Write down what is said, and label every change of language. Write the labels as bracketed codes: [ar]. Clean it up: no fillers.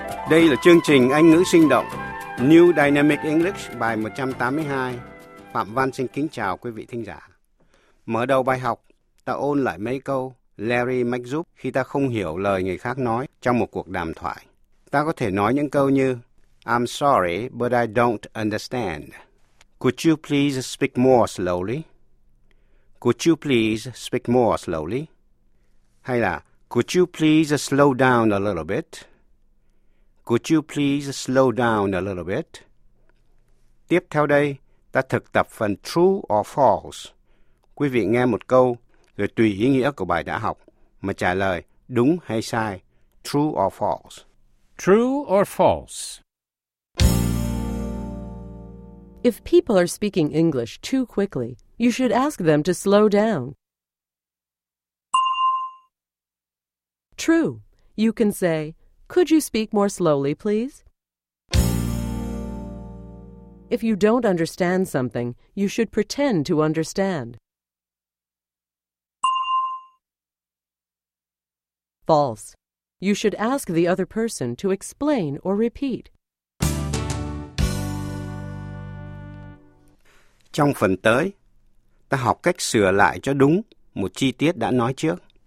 [vi] Đây là chương trình Anh ngữ sinh động New Dynamic English bài 182. Phạm Văn xin kính chào quý vị thính giả. Mở đầu bài học, ta ôn lại mấy câu Larry mách giúp khi ta không hiểu lời người khác nói trong một cuộc đàm thoại. Ta có thể nói những câu như [en] I'm sorry, but I don't understand. Could you please speak more slowly? Could you please speak more slowly? [vi] Hay là [en] Could you please slow down a little bit? Could you please slow down a little bit? [vi] Tiếp theo đây, ta thực tập phần [en] true or false. [vi] Quý vị nghe một câu, rồi tùy ý nghĩa của bài đã học, mà trả lời đúng hay sai, [en] true or false. True or false? If people are speaking English too quickly, you should ask them to slow down. True. You can say, Could you speak more slowly, please? If you don't understand something, you should pretend to understand. False. You should ask the other person to explain or repeat. [vi] Trong phần tới, ta học cách sửa lại cho đúng một chi tiết đã nói trước.